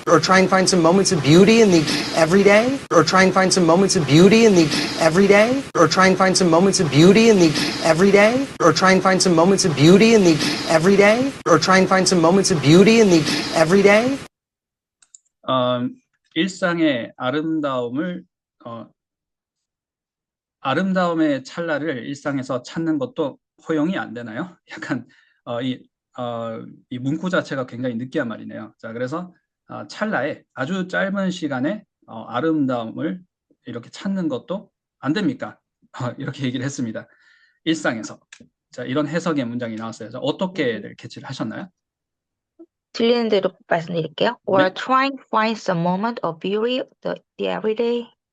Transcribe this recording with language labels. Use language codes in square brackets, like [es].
[en] Or try and find some moments of beauty in the everyday. Or try and find some moments of beauty in the everyday. Or try and find some moments of beauty in the everyday. Or try and find some moments of beauty in the everyday. Or try and find some moments of beauty in the everyday. [ko] 일상의 아름다움을 아름다움의 찰나를 일상에서 찾는 것도 허용이 안 되나요? 약간 이 문구 자체가 굉장히 느끼한 말이네요. 자, 그래서 찰나에 아주 짧은 시간에 아름다움을 이렇게 찾는 것도 안 됩니까? 이렇게 얘기를 했습니다. 일상에서. 자, 이런 해석의 문장이 나왔어요. 자, 어떻게들 캐치를 하셨나요? 들리는 대로 말씀드릴게요. [en] Or [ko] 네. [en] trying to find some moment of beauty, the everyday.